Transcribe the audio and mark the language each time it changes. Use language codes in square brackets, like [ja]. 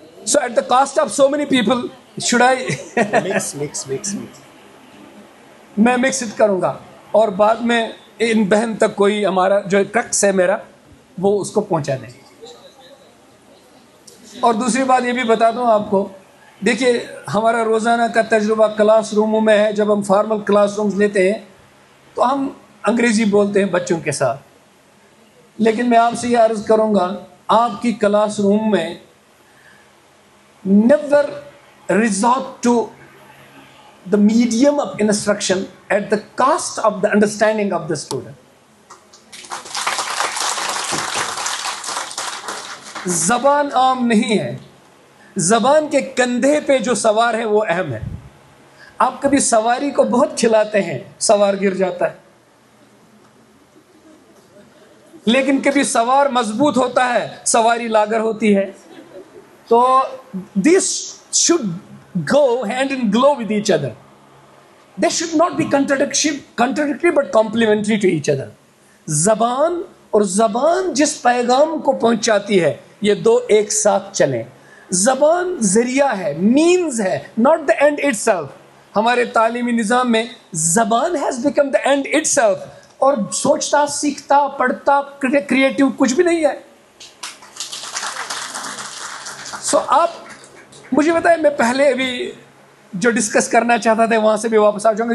[en] So at the cost of so many people, should I mix. [ur] میں mix it کروں گا اور بعد میں ان بہن تک کوئی ہمارا جو کرکس ہے میرا وہ اس کو پہنچا دیں. اور دوسری بات یہ بھی بتا دوں آپ کو, دیکھیے ہمارا روزانہ کا تجربہ کلاس روموں میں ہے. جب ہم فارمل کلاس رومز لیتے ہیں تو ہم انگریزی بولتے ہیں بچوں کے ساتھ, لیکن میں آپ سے یہ عرض کروں گا آپ کی کلاس روم میں [en] never resort to the medium of instruction at the cost of the understanding of the student. [ur] زبان عام نہیں ہے, زبان کے کندھے پہ جو سوار ہے وہ اہم ہے. آپ کبھی سواری کو بہت کھلاتے ہیں, سوار گر جاتا ہے, لیکن کبھی سوار مضبوط ہوتا ہے, سواری لاگر ہوتی ہے. [en] تو this should go hand in glove with each other. They should not be contradictory but complementary to each other. [ur] زبان اور زبان جس پیغام کو پہنچاتی ہے یہ دو ایک ساتھ چلیں. زبان ذریعہ ہے, [en] means ہے, not the end itself. [ur] ہمارے تعلیمی نظام میں زبان [en] has become the end itself, [ur] اور سوچتا, سیکھتا, پڑھتا, کریٹیو کچھ بھی نہیں ہے. سو آپ مجھے بتائیں, میں پہلے ابھی جو ڈسکس کرنا چاہتا تھا وہاں سے بھی واپس آ جاؤں گا.